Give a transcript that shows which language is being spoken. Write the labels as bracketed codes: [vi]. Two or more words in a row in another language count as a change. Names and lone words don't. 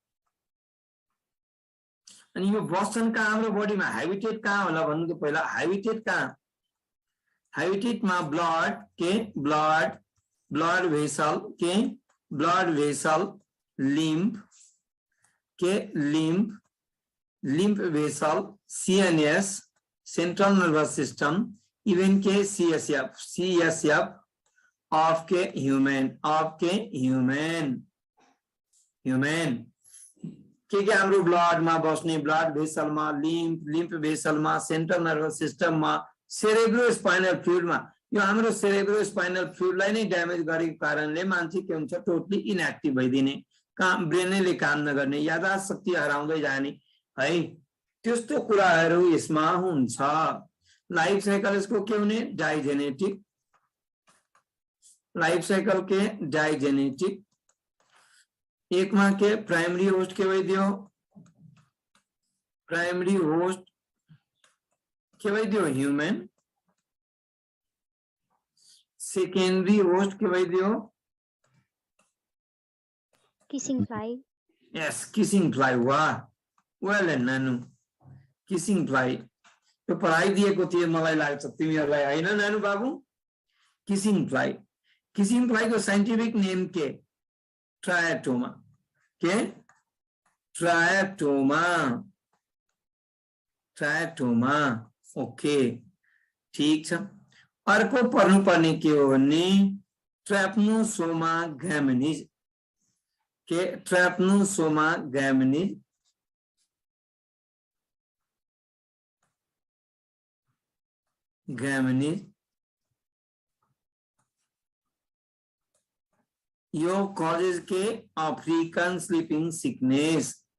[ne] अनि यो बस्छन् कहाँ हाम्रो बडीमा हाइबिटेट कहाँ होला भन्नु त पहिला हाइबिटेट कहाँ हाइबिटेटमा ब्लड के [en] blood vessel [ne] के ब्लड भेसल लिम्फ के [en] lymph vessel CNS central nervous system even [ne] के [en] CSF of [ne] के ह्यूमन के हाम्रो ब्लड मा बस्ने [en] blood vessel [ne] मा [en] lymph vessel [ne] मा [en] central nervous system [ne] मा [en] cerebro spinal fluid [ne] मा यो हाम्रो [en] cerebro spinal [ne] फ्लुइडलाई नै ड्यामेज गरेको कारणले मान्छे के हुन्छ [en] totally inactive [ne] भइदिने, काम ब्रेनले काम नगर्ने, याददाश्त शक्ति हराउँदै जाने है, त्यस्तो कुराहरू यसमा हुन्छ। [en] life cycle [ne] इसको के हुने डाइजेनेटिक, [en] life cycle [ne] के डाइजेनेटिक। एक में के [en] primary host [ne] के दियो, [en] primary host [ne] के दियो ह्यूमन, [en] secondary host [ne] के दियो [en] Kissing fly. yes kissing fly. वाह well and नानु, kissing fly [ne] तो पढ़ाई दिएको थियो मलाई लाग्छ तिमीहरूलाई हैन नानु बाबु। [en] kissing fly, kissing fly [ne] को [en] scientific name [ne] के ट्रायटोमा, के ट्रायटोमा, ट्रायटोमा। ओके ठीक छ। अर्को पढ्नुपर्ने के हो भने ट्राप्नोसोमा ग्यामिनिज, के ट्राप्नोसोमा ग्यामिनिज। ग्यामिनिज यो कॉजेज के [en] African sleeping sickness.